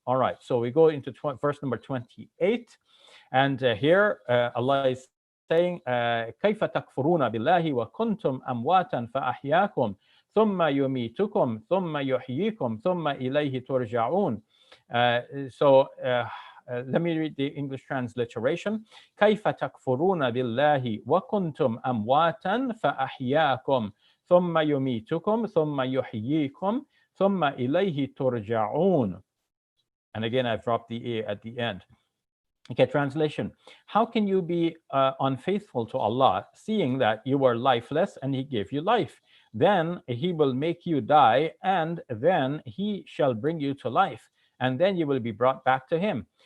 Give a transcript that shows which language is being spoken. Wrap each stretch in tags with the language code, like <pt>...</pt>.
<en>All right, so we go into verse number 28, and here Allah is saying,</en> <ar>كيف تكفرون بالله وكنتم أمواتا فأحياكم ثم يميتكم ثم يحييكم ثم إليه ترجعون.</ar> <en>So let me read the English transliteration.</en> <ar>كيف تكفرون بالله وكنتم أمواتا فأحياكم ثم يميتكم ثم يحييكم ثم إليه ترجعون.</ar> <en>And again, I've dropped the A at the end. Okay, translation. How can you be unfaithful to Allah, seeing that you were lifeless and He gave you life? Then He will make you die, and then He shall bring you to life, and then you will be brought back to Him.</en>